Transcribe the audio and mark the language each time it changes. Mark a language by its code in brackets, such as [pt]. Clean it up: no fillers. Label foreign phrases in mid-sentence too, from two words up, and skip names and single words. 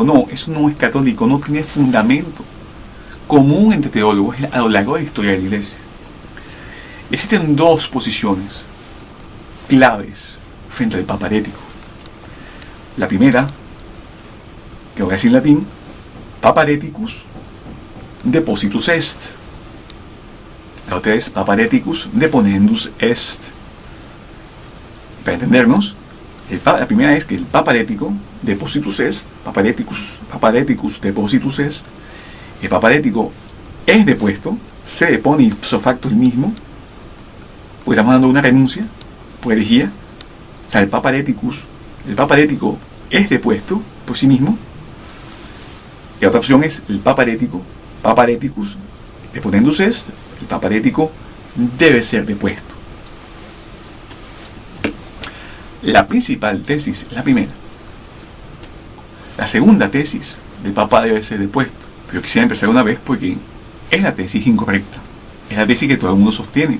[es] No, eso no es católico, no tiene fundamento común entre teólogos a lo largo de la historia de la Iglesia. Existen dos posiciones claves frente al papa herético. La primera, que voy a decir en latín, [la] papa hereticus depositus est. La otra es papa hereticus deponendus est. [es] Para entendernos, la primera es que el papa herético [la] depositus est, papa hereticus depositus est, [es] el papa herético es depuesto, se depone [la] ipso facto [es] el mismo, pues estamos dando una renuncia por herejía. O sea, el papa herético es depuesto por sí mismo. Y otra opción es el [la] papa hereticus deponendus est, [es] el papa herético debe ser depuesto. La principal tesis es la primera. La segunda tesis del papa debe ser depuesto. Pero quisiera empezar una vez porque es la tesis incorrecta. Es la tesis que todo el mundo sostiene.